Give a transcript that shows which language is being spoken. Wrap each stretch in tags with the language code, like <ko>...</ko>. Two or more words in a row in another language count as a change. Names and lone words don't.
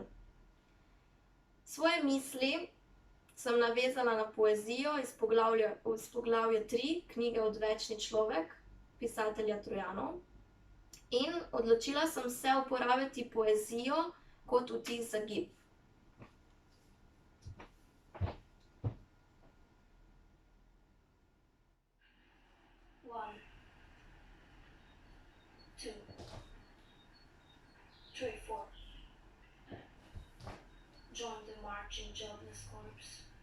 <sl>Svoje misli sem navezala na poezijo iz poglavja 3 knjige Odvečni človek, pisatelja Trojanov. In odločila sem se uporabiti poezijo kot vtis za gib.</sl> <en>One, two, three, four. Joined the marching jobless corps.</en>